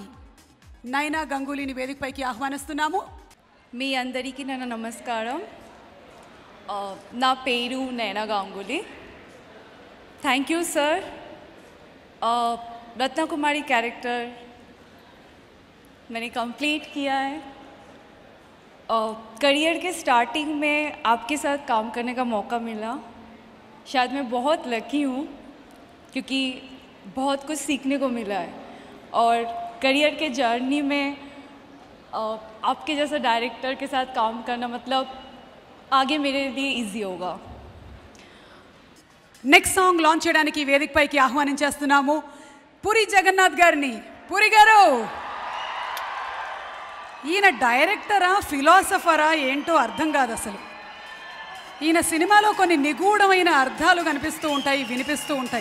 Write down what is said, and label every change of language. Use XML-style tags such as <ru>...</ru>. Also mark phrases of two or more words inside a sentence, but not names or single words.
<te>నైనా గంగూలీ ని వేదిక పైకి ఆహ్వానిస్తున్నాము. మీ అందరికీ నా నమస్కారం. నా పేరు నైనా గంగూలీ.</te> <en>thank you sir.</en> <hi>रत्ना कुमारी कैरेक्टर मैंने कंप्लीट किया है. करियर के स्टार्टिंग में आपके साथ काम करने का मौका मिला. शायद मैं बहुत लकी हूँ क्योंकि बहुत कुछ सीखने को मिला है. और करियर के जर्नी में आपके जैसा डायरेक्टर के साथ काम करना मतलब आगे मेरे लिए इजी होगा.</hi> <en>next song launch</en> <te>చేయడానికి వేదికపైకి ఆహ్వానించేస్తున్నాము పూరి జగన్నాథ్ గారిని. పూరి గారు, ఈయన డైరెక్టరా ఫిలాసఫరా ఏంటో అర్థం కాదు అసలు. ఈయన సినిమాలో కొన్ని నిగూఢమైన అర్థాలు కనిపిస్తూ ఉంటాయి, వినిపిస్తూ ఉంటాయి.</te>